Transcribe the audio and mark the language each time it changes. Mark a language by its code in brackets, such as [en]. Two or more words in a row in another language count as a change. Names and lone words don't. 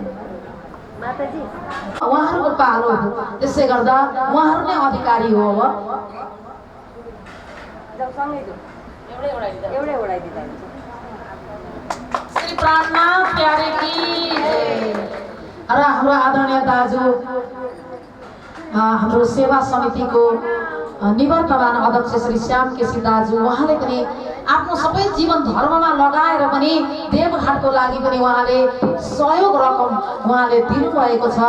[ne] उहाँहरूको पालो हो त्यसै गर्दा उहाँहरू नै अधिकारी हो। श्री प्राणनाथ [hi] प्यारे की [ne] र हाम्रो आदरणीय दाजु हाम्रो सेवा समितिको निवर्तमान अध्यक्ष श्री श्याम केसी दाजु उहाँले पनि आफ्नो सबै जीवन धर्ममा लगाएर पनि देवघाटको लागि पनि उहाँले सहयोग रकम उहाँले दिनुभएको छ।